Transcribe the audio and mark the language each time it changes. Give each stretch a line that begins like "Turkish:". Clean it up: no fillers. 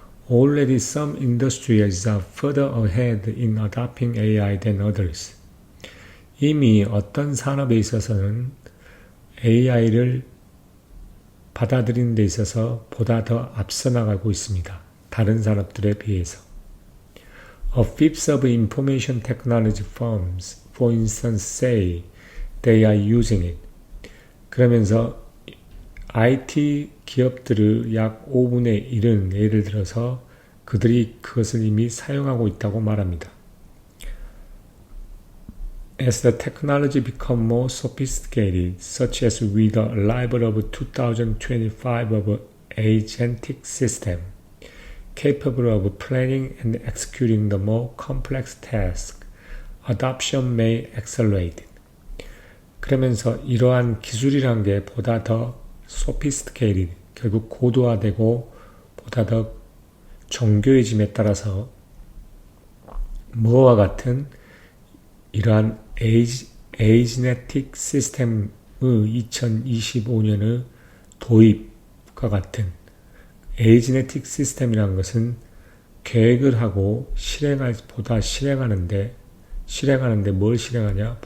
English: Already some industries are further ahead in adopting AI than others.
Korean: 이미 어떤 산업에 있어서는 AI를 받아들이는 데 있어서 보다 더 앞서 나가고 있습니다. 다른 산업들에 비해서.
English: A fifth of information technology firms, for instance, say they are using it.
Korean: 그러면서 IT 기업들의 약 5분의 1은 예를 들어서 그들이 그것을 이미 사용하고 있다고 말합니다.
English: As the technology becomes more sophisticated, such as with the arrival of 2025 of agentic system, capable of planning and executing the more complex tasks, adoption may accelerate.
Korean: 그러면서 이러한 기술이란 게 보다 더 sophisticated, 결국 고도화되고 보다 더 정교해짐에 따라서 뭐와 같은 이러한 에이지네틱 시스템의 2025년의 도입과 같은 에이지네틱 시스템이라는 것은 계획을 하고 실행하는데 뭘 실행하냐?